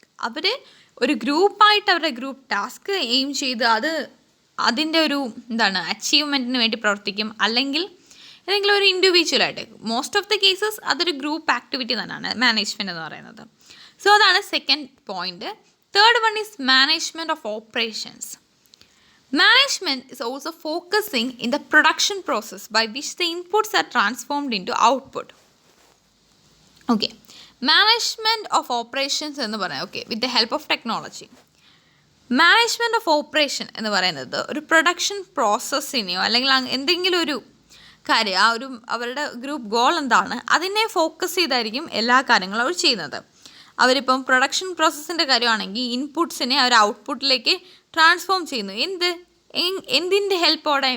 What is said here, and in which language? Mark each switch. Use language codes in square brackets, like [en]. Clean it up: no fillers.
[ml] അവർ ഒരു ഗ്രൂപ്പായിട്ട് അവരുടെ ഗ്രൂപ്പ് ടാസ്ക് എയിം ചെയ്ത് അതിൻ്റെ ഒരു അച്ചീവ്മെൻറ്റിന് വേണ്ടി പ്രവർത്തിക്കും. അല്ലെങ്കിൽ ഏതെങ്കിലും ഒരു ഇൻഡിവിജ്വലായിട്ട്, [en] most of the cases [ml] അതൊരു ഗ്രൂപ്പ് ആക്ടിവിറ്റി തന്നെയാണ് മാനേജ്മെൻറ്റ് എന്ന് പറയുന്നത്. സോ അതാണ് second point. [en] Third one is management of operations. Management is also focusing in the production process by which the inputs are transformed into output. Okay, management of operations [ml] എന്ന് പറയാം. [en] Okay, with the help of technology. Management of operation [ml] എന്ന് പറയുന്നത് ഒരു production പ്രോസസ്സിനെയോ അല്ലെങ്കിൽ എന്തെങ്കിലും ഒരു കാര്യം അവരുടെ ഗ്രൂപ്പ് ഗോൾ എന്താണ് അതിനെ ഫോക്കസ് ചെയ്തായിരിക്കും എല്ലാ കാര്യങ്ങളും അവർ ചെയ്യുന്നത്. അവരിപ്പം പ്രൊഡക്ഷൻ പ്രോസസ്സിൻ്റെ കാര്യമാണെങ്കിൽ ഇൻപുട്സിനെ അവർ ഔട്ട്പുട്ടിലേക്ക് ട്രാൻസ്ഫോം ചെയ്യുന്നു. എന്തിൻ്റെ ഹെൽപ്പോടെ?